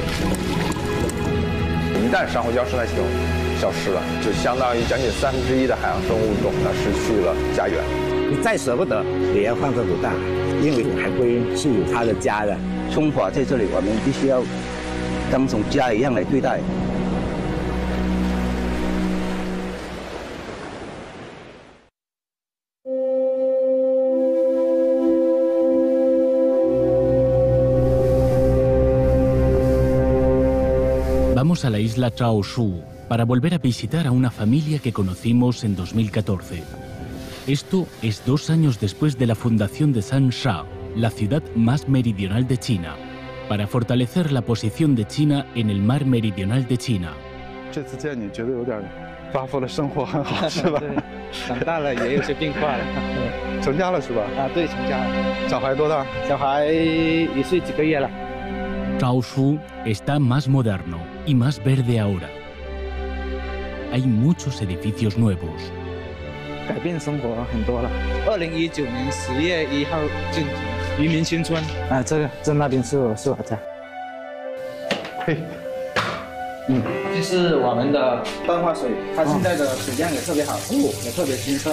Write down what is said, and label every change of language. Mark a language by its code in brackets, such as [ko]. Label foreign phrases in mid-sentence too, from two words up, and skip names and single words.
[zh] 一旦珊瑚礁生态系统消失了，就相当于将近1/3的海洋生物种呢失去了家园。你再舍不得，也要换个古大，因为海龟是有它的家的。中华在这里，我们必须要当成家一样来对待。 [es] Vamos a la isla Chao Su para volver a visitar a una familia que conocimos en 2014. Esto es 2 años después de la fundación de Sansha, la ciudad más meridional de China, para fortalecer la posición de China en el mar meridional de China. [zh] 这次见你觉得有点发福了，生活很好是吧？对，长大了也有些变化了。成家了是吧？啊，对，成家了。小孩多大？小孩1岁几个月了。 [es] Chaoshu está más moderno y más verde ahora. Hay muchos edificios nuevos. [zh] 改变生活很多了。2019年10月1号进渔民新村啊，这那边是我家。嘿，这是我们的淡化水，它现在的水量也特别好，也特别清澈。